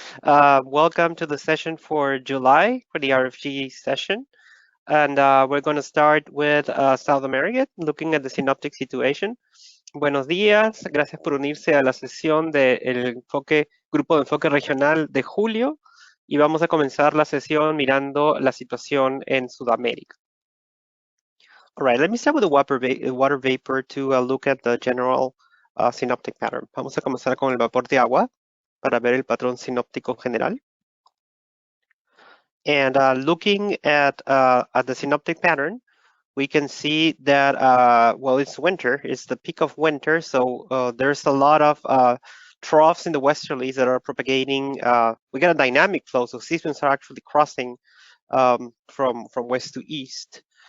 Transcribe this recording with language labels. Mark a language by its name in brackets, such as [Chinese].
[English] Welcome to the session for July for the RFG session. And we're going to start with South America, looking at the synoptic situation. [Spanish] Buenos días, gracias por unirse a la sesión del grupo de enfoque regional de julio. Y vamos a comenzar la sesión mirando la situación en Sudamérica. [English] All right, let me start with the water vapor to look at the general synoptic pattern. [Spanish] Vamos a comenzar con el vapor de agua para ver el patrón sinóptico general. [English] And looking at the synoptic pattern, we can see that, well, it's winter, it's the peak of winter, so there's a lot of troughs in the westerlies that are propagating. We got a dynamic flow, so systems are actually crossing from west to east.